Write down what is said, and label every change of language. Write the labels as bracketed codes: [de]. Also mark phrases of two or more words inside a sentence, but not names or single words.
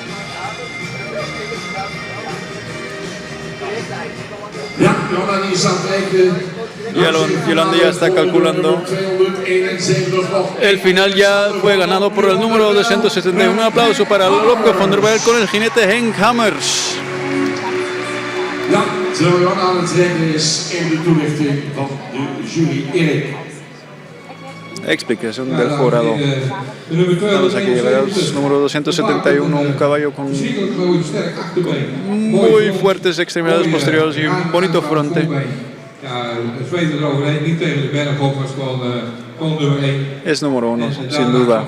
[es] Yolanda ya está calculando. El final ya fue ganado por el número 271. Un aplauso para Lopke van der Bijl con el jinete Henk Hammers. [nl] Ja, terwijl Jan aan het rennen is in de toelichting van de jury Erik. [es] Explicación del jurado. Vamos aquí, el número 271, un caballo con muy fuertes extremidades posteriores y un bonito fronte. Es número 1, sin duda.